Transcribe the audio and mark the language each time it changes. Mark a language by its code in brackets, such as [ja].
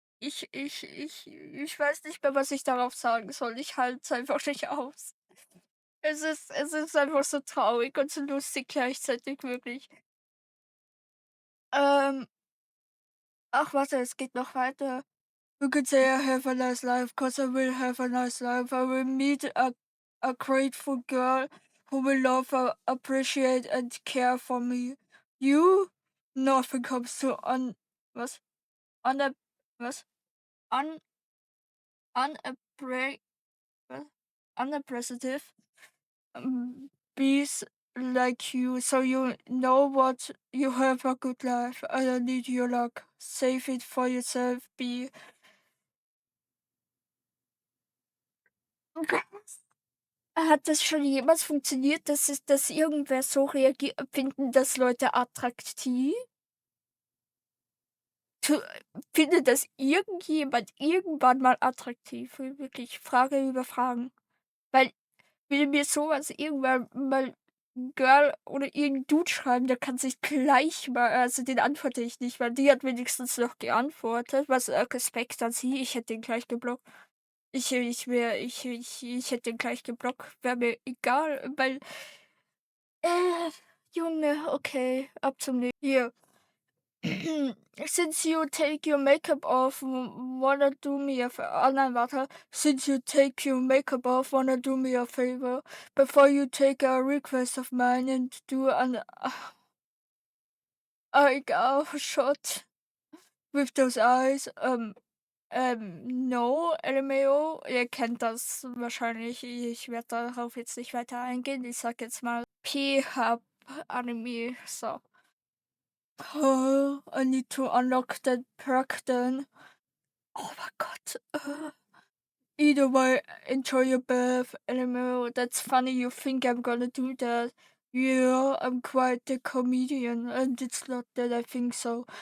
[de] Ich weiß nicht mehr, was ich darauf sagen soll. Ich halte es einfach nicht aus. Es ist einfach so traurig und so lustig gleichzeitig, wirklich. Ähm, Ach warte, es geht noch weiter. [en] You could say I have a nice life, 'cause I will have a nice life. I will meet a grateful girl who will love, appreciate and care for me. You? Nothing comes to was? Una was? Un unappre was? Unappreciative, bees like you, so you know what you have a good life. I don't need your luck. Save it for yourself, bee. [de] Hat das schon jemals funktioniert, dass irgendwer so reagiert? Finden das Leute attraktiv? Tu Findet das irgendjemand irgendwann mal attraktiv? Wirklich Frage über Fragen. Weil, will mir sowas irgendwann mal 'n Girl oder irgend Dude schreiben, der kann sich gleich mal, also, den antworte ich nicht, weil die hat wenigstens noch geantwortet, was, Respekt an sie. Ich hätte den gleich geblockt. Ich hätte den gleich geblockt, wäre mir egal, weil Junge, okay, ab zum nä hier. [en] Since you take your makeup off, wanna do me a [de] oh nein, warte. [en] Since you take your makeup off, wanna do me a favor? Before you take a request of mine and do an eyebrow shot with those eyes. No, LMAO, [de] ihr kennt das wahrscheinlich. Ich werde darauf jetzt nicht weiter eingehen. Ich sag jetzt mal P-Hub Anime, so. [en] Oh, I need to unlock that perk then. Oh my god. Either way, enjoy your bath, LMAO. That's funny you think I'm gonna do that. Yeah, I'm quite the comedian, and it's not that I think so.